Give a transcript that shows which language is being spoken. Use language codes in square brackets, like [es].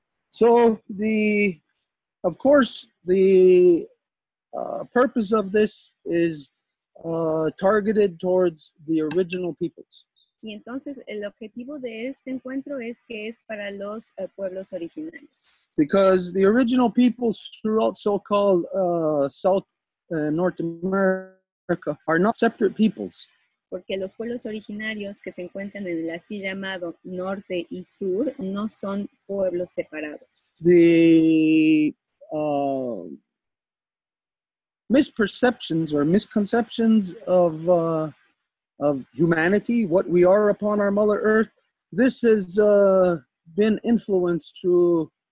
[en] So of course, the purpose of this is targeted towards the original peoples. [es] Y entonces el objetivo de este encuentro es que es para los pueblos originarios. [en] Because the original peoples throughout so-called South and North America are not separate peoples. [es] Porque los pueblos originarios que se encuentran en el así llamado norte y sur no son pueblos separados. [en] The misperceptions or misconceptions of humanity, what we are upon our Mother Earth, this has been influenced through